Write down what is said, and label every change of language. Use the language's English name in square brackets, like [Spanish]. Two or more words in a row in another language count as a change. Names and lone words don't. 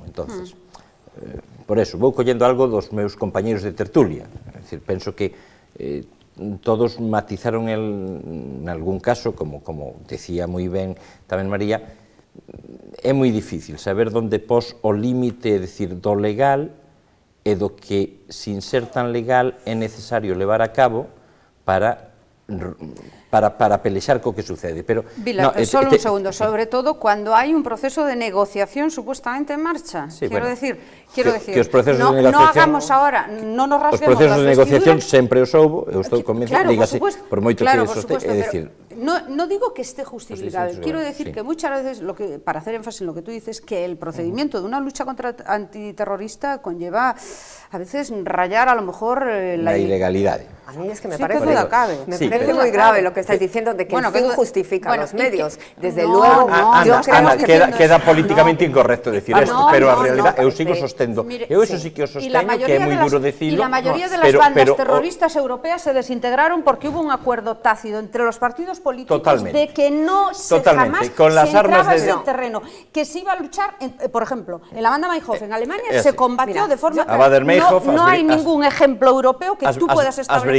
[Galician] Entonces, por eso, vou collendo algo dos meus compañeros de tertulia, é dicir, penso que todos matizaron en algún caso, como decía moi ben tamén María, é moi difícil saber onde pos o límite, é dicir, do legal e do que, sin ser tan legal, é necesario levar a cabo para pelexar co que sucede. Pero Vila, [Spanish] solo un segundo, sobre todo cuando hay un proceso de negociación supuestamente en marcha. Sí, quiero bueno, decir [Galician] que os procesos [Spanish] no, [Galician] de negociación, [Spanish] no hagamos ahora, no nos rasguemos [Galician] os procesos [Spanish] las [Galician] de negociación [Spanish] vestiduras. [Galician] sempre os houbo, eu estou convencido, [Spanish] Claro, [Galician] dígase, por moito [Spanish] claro, [Galician] que [Spanish] por [Galician] soste, [Spanish] supuesto, [Galician] é dicir, [Spanish] no digo que esté justificado, quiero decir que muchas veces, para hacer énfasis en lo que tú dices, que el procedimiento de una lucha antiterrorista conlleva a veces rayar a lo mejor la ilegalidad. A mí es que me sí, parece muy grave lo que estáis diciendo de que el fin justifica los medios. Desde luego, [Galician] Ana, [Spanish] queda políticamente incorrecto decir esto, [Galician] pero a realidad eu sigo sostendo, eu eso sí que o sosteño, que é moi duro decirlo. [Spanish] Y la mayoría de las bandas terroristas europeas se desintegraron porque hubo un acuerdo tácito entre los partidos políticos de que no se jamás con las se armas entraba en ese terreno, que se iba a luchar, por ejemplo, en la banda Meinhof en Alemania se combatió de forma... No hay ningún ejemplo europeo que tú puedas establecer.